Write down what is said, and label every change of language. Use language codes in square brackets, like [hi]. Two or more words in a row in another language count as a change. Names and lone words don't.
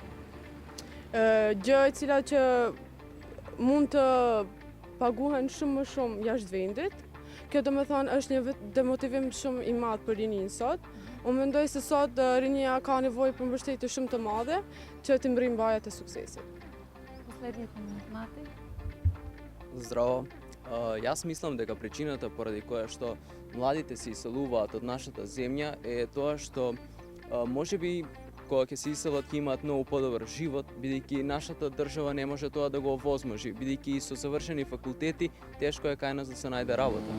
[sq] Gjë e cila që mund të paguhen shumë më shumë jashtë vendit. Kjo do me thonë është një demotivim shumë i madh për rinjin sot. Unë mendoj se sot rinjia ka nevojë për mbështetje shumë të madhe që të mbërrijë mbajat e suksesit. [mk] Здраво. Јас мислам дека причината поради која што младите се иселуваат од нашата земја е тоа што можеби кога ќе се иселат ќе имаат многу подобар живот, бидејќи нашата држава не може тоа да го овозможи, бидејќи со завршени факултети тешко е кај нас да се најде работа.